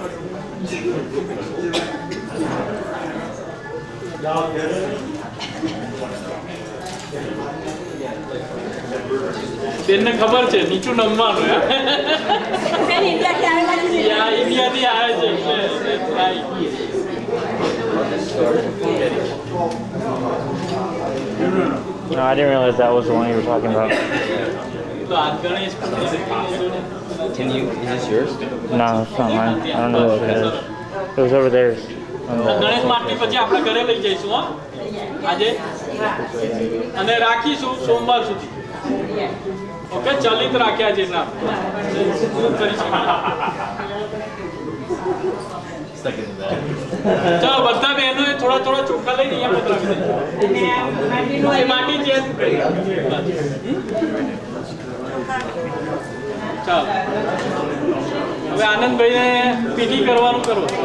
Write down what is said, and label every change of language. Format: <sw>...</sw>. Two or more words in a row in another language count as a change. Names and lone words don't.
<gu>બેનને ખબર છે નીચું નમવાનું ઇન્ડિયાથી આવે છે</gu> <en>No, I didn't realize that was the one you were talking about.</en> <gu>તો આ ગણેશ</gu> <en>Can you? Is this yours? No, it's not mine. I don't know what it is. It was over there.</en> <gu>ગણેશ માટી પછી આપણે ઘરે લઈ જઈશું હો આજે અને રાખીશું સોમવાર સુધી ઓકે ચલિત રાખ્યા છે ના ચલો બધા બહેનો થોડા થોડા ચોખ્ખા લઈને અહીંયા પધરાવી માટી ચેન્જ કરી ચાલો હવે આનંદભાઈને પીઠી કરવાનું કરો</gu>